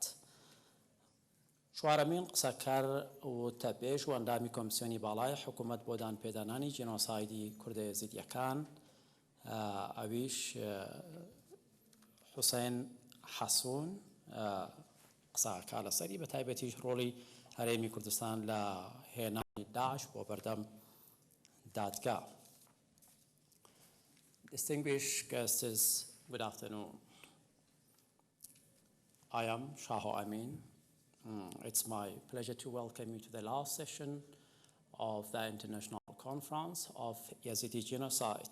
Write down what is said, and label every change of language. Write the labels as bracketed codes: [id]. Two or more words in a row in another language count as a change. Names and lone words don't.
[ckb] چوارەمین قسەکەر وتەبێژ و ئەندامی کۆمیسیۆنی باڵای حکوومەت بۆ دانپێدانانی جینۆسایدی کوردە یەزیدیەکان ئەویش حوسێن حەسوون قسەکە لەسەری بە تایبەتیش ڕۆڵی هەرێمی کوردستان لە هێنانی داعش بۆ بەردەم دادگا. [en] Distinguished guests, good afternoon. I am Shaho Amin. It's my pleasure to welcome you to the last session of the International Conference of Yazidi Genocide.